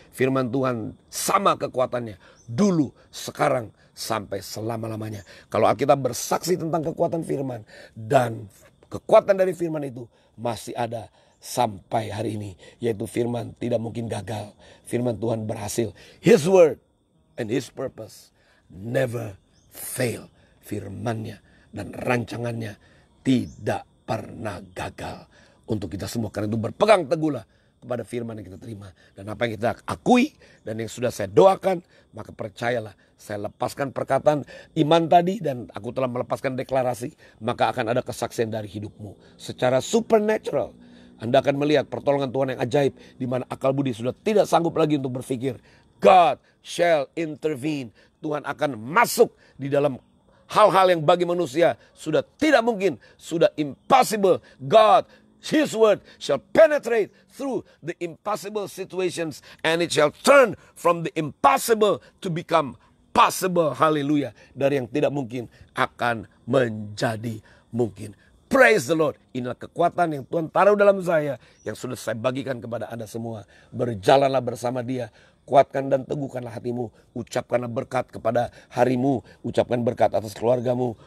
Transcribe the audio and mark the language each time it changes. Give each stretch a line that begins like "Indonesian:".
Indonesian: Firman Tuhan sama kekuatannya dulu, sekarang, sampai selama-lamanya. Kalau Alkitab bersaksi tentang kekuatan firman, dan kekuatan dari firman itu masih ada sampai hari ini, yaitu firman tidak mungkin gagal. Firman Tuhan berhasil.
English: His word and His purpose never fail.
Indonesian: Firman-Nya dan rancangannya tidak pernah gagal untuk kita semua. Karena itu berpegang teguhlah kepada firman yang kita terima. Dan apa yang kita akui dan yang sudah saya doakan, maka percayalah, saya lepaskan perkataan iman tadi dan aku telah melepaskan deklarasi, maka akan ada kesaksian dari hidupmu. Secara supernatural, Anda akan melihat pertolongan Tuhan yang ajaib, di mana akal budi sudah tidak sanggup lagi untuk berpikir.
English: God shall intervene.
Indonesian: Tuhan akan masuk di dalam hal-hal yang bagi manusia sudah tidak mungkin, sudah impossible.
English: God, His word shall penetrate through the impossible situations, and it shall turn from the impossible to become
Indonesian: impossible, haleluya, dari yang tidak mungkin akan menjadi mungkin.
English: Praise the Lord.
Indonesian: Inilah kekuatan yang Tuhan taruh dalam saya, yang sudah saya bagikan kepada Anda semua. Berjalanlah bersama Dia. Kuatkan dan teguhkanlah hatimu. Ucapkanlah berkat kepada harimu. Ucapkan berkat atas keluargamu.